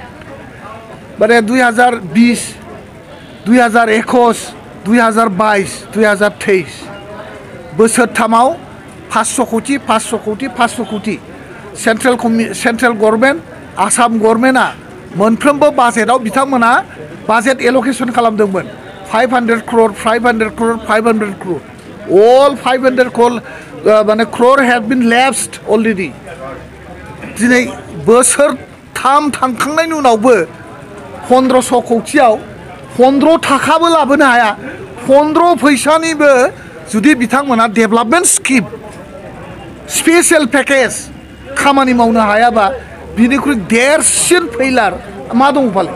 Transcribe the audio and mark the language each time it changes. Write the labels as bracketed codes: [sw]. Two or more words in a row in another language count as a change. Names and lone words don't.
[brx] माने 2020 2021 2022 2023 बोसोरथामाव 500 कौटि 500 कौटि 500 कौटि [en] central government [brx] आसाम गभर्नमेन्टआ मोनफ्रोमबो बाजेटआव बिथांमोना बाजेट एलकेसन खालामदोंमोन [en] 500 crore 500 crore 500 crore all 500 crore have been lapsed already. [brx] दिनै बोसोरथाम थांखांनायनि उनावबो 1500 कौटियाव 15 थाखाबो लाबोनो हाया। 15 फैसानिबो जुदि बिथांमोना [en] development scheme special package [brx] खामानि मावनो हायाबा बिनिख्रुइ देरसिन फैलार मा दं फालाय।